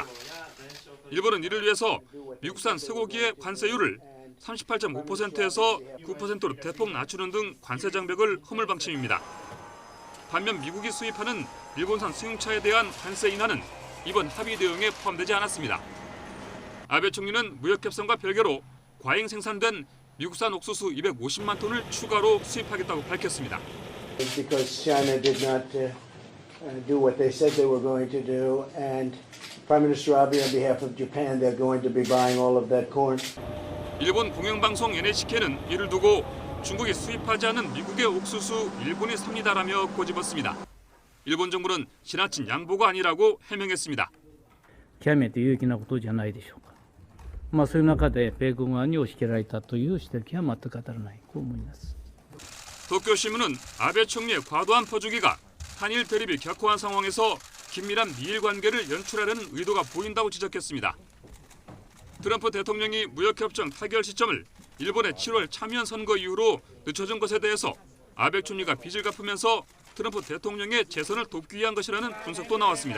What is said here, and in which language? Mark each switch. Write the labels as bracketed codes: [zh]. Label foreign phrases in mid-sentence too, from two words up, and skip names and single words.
[ko] 일본은 이를 위해서 미국산 쇠고기의 관세율을 38.5%에서 9%로 대폭 낮추는 등 관세 장벽을 허물 방침입니다. 반면 미국이 수입하는 일본산 승용차에 대한 관세 인하는 이번 합의 내용에 포함되지 않았습니다. 아베 총리는 무역 협상과 별개로 과잉 생산된 미국산 옥수수 250만 톤을 추가로 수입하겠다고 밝혔습니다. [en] Because China did not do what they said they were going to do, and Prime Minister Abe, on behalf of Japan, they're going to be buying all of that corn. [ko] 일본 공영방송 NHK는 이를 두고 중국이 수입하지 않은 미국의 옥수수 일본이 삽니다라며 꼬집었습니다. 일본 정부는 지나친 양보가 아니라고 해명했습니다. [ja] 極めて有益なことじゃないでしょうか。そういう中で米軍側に押し切られたという指摘は全く当たらないと思います。 [ko] 도쿄신문은 아베 총리의 과도한 퍼주기가 한일 대립이 격화한 상황에서 긴밀한 미일 관계를 연출하려는 의도가 보인다고 지적했습니다. 트럼프 대통령이 무역협정 타결 시점을 일본의 7월 참의원 선거 이후로 늦춰준 것에 대해서 아베 총리가 빚을 갚으면서 트럼프 대통령의 재선을 돕기 위한 것이라는 분석도 나왔습니다.